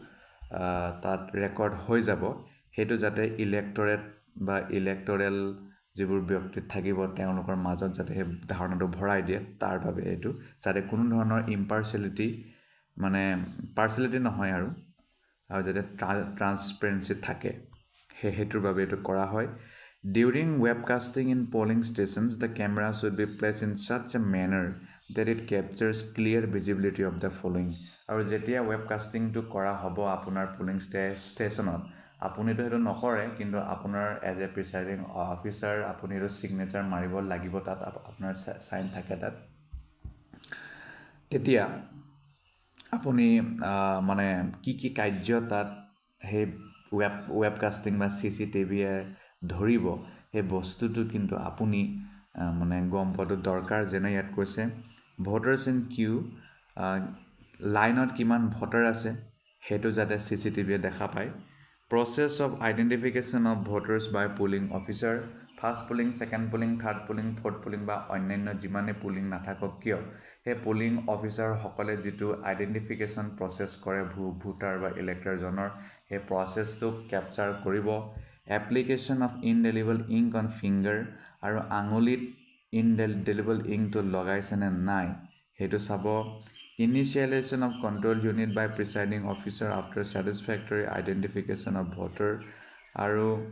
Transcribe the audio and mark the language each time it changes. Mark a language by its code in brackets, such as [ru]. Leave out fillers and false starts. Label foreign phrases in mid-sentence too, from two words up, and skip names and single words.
[as] তাত ৰেকৰ্ড হৈ যাব হেতু যাতে ইলেক্টৰেট বা ইলেক্টৰেল যিবোৰ ব্যক্তি থাকিব তেওঁলোকৰ মাজত যাতে সেই ধাৰণাটো ভৰাই দিয়ে তাৰ বাবে এইটো যাতে কোনো ধৰণৰ ইম্পাৰ্চিয়েলিটি মানে পাৰ্চিয়েলিটি নহয় আৰু যাতে ট্ৰান্সপেৰেঞ্চি থাকে সেইটোৰ বাবে এইটো কৰা হয় [en] During webcasting in polling stations, the camera should be placed in such a manner that it captures clear visibility of the following. [as] আৰু যেতিয়া ৱেবকাষ্টিংটো কৰা হ'ব আপোনাৰ [en] polling station [as] আপুনিতো সেইটো নকৰে কিন্তু আপোনাৰ [en] as a presiding officer [as] আপুনি এইটো ছিগনেচাৰ মাৰিব লাগিব তাত আপোনাৰ চাইন থাকে তাত তেতিয়া আপুনি মানে কি কাৰ্য তাত সেই ৱেবকাষ্টিং বা CCTVয়ে ধৰিব সেই বস্তুটো কিন্তু আপুনি মানে গম পোৱাটো দৰকাৰ যেনে ইয়াত কৈছে [en] voters in queue line [as] কিমান ভোটাৰ আছে সেইটো যাতে CCTVয়ে দেখা পায় [en] process of identification of voters by polling officer first polling second polling third polling fourth polling [as] বা অন্যান্য যিমানে পুলিং নাথাকক কিয় সেই পুলিং অফিচাৰসকলে যিটো [en] identification process [as] কৰে ভোটাৰ বা ইলেক্টৰজনৰ সেই [en] process capture কৰিব application of indelible ink on finger [as] আৰু আঙুলিত [en] indelible ink [as] লগাইছে নে নাই সেইটো চাব [en] initialization of control unit by presiding officer after satisfactory identification of voter আৰু